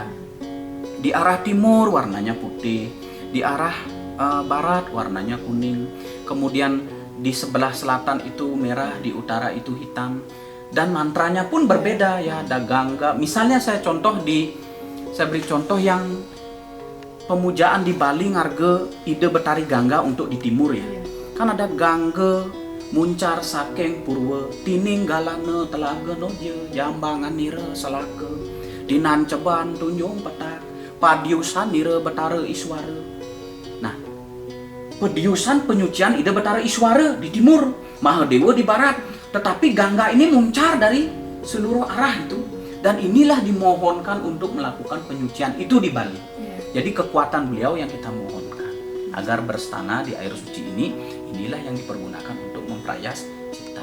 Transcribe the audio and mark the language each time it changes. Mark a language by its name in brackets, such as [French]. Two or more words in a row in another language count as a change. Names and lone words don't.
[Indonesian] Di arah timur warnanya putih, di arah barat warnanya kuning, kemudian di sebelah selatan itu merah, di utara itu hitam, dan mantranya pun berbeda ya. Ada Gangga. Misalnya saya beri contoh yang pemujaan di Bali [Balinese] ngarge ide [Indonesian] Betari Gangga untuk di timur ya. Kan ada [Balinese] Gangga muncar sakeng purwa tining galana telaga noje jambangan nira selaka dinan ceban tunjung petak padiusan nira betara iswara. [Indonesian] Nah, pediusan penyucian ide Betara Iswara di timur, Mahadewa di barat, tetapi Gangga ini muncar dari seluruh arah itu, dan inilah dimohonkan untuk melakukan penyucian itu di Bali. Jadi kekuatan beliau yang kita mohonkan agar berstana di air suci ini, inilah yang dipergunakan untuk memprayas cita.